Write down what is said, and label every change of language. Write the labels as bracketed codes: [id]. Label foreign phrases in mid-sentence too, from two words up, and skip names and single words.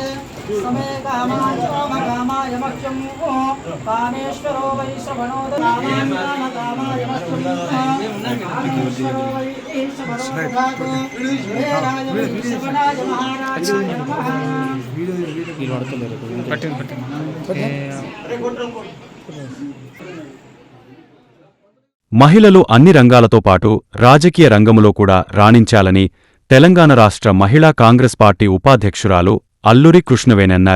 [sa] समे कामाय कामाय मक्षं कामेश्वरो वै श्रवणो कामाय मक्षं कामेश्वरो वै श्रवणो वेराय वै श्रवणाय महाराजाय नमः [te] మహిళలు అన్ని రంగాలతో పాటు రాజకీయ రంగములో కూడా రాణించాలని తెలంగాణ రాష్ట్ర మహిళా కాంగ్రెస్ పార్టీ ఉపాధ్యక్షురాలు అల్లూరి కృష్ణవేణన్నారు.